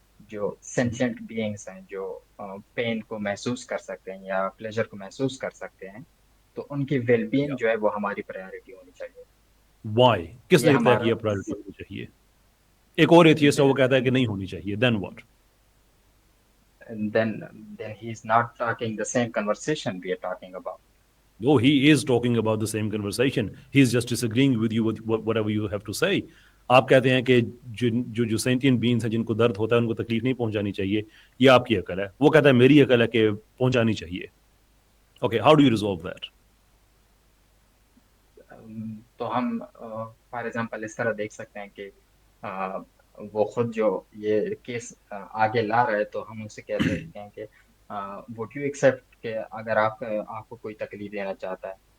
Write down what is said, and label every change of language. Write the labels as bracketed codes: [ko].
[ur] جو سینشنٹ بینگس ہیں جو پین کو محسوس کر سکتے ہیں یا پلیجر کو محسوس کر سکتے ہیں، تو ان کی ویل بینگ جو ہے وہ ہماری پرائیورٹی ہونی چاہیے. [en] Why? [ur] کس یہ نے طے ہمارا کیا پرائیورٹی ہونی چاہیے؟ ایک اور ایتھیسٹ ہے وہ کہتا ہے کہ نہیں ہونی چاہیے، [en] Then what? then then he is not talking the same conversation we are talking about. No, he is talking about the same conversation. He is just disagreeing with you with whatever you have to say. [ur] آپ کہتے ہیں کہ جو سینٹین beings ہیں جن کو درد ہوتا ہے ان کو تکلیف نہیں پہنچانی چاہیے، یہ آپ کی عقل ہے. وہ کہتا ہے میری عقل ہے کہ پہنچانی چاہیے. [en] Okay, how do you resolve that? [ur] تو ہم فار ایگزامپل اس طرح دیکھ سکتے ہیں کہ وہ خود جو یہ کیس آگے لا رہا ہے، تو ہم اسے کہہ سکتے ہیں کہ [en] would you accept [ur] کہ اگر آپ کو کوئی تکلیف دینا چاہتا ہے،